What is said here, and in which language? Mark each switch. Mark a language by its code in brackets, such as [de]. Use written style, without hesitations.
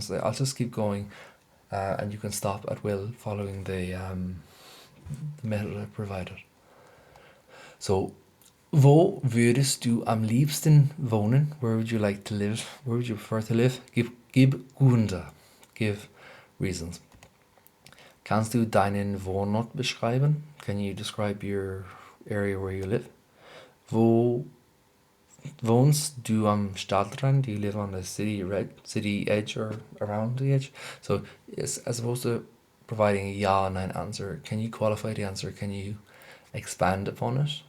[en] So I'll just keep going, and you can stop at will following the method I provided. [de] So, wo würdest du am liebsten wohnen? [en] Where would you like to live? Where would you prefer to live? [de] Gib Gründe. [en] Give reasons. [de] Kannst du deinen Wohnort beschreiben? [en] Can you describe your area where you live? [de] Wo wohnst du am Stadtrand? [en] Do you live on the city edge or around the edge? So, as opposed to providing a ja and nein answer. Can you qualify the answer? Can you expand upon it?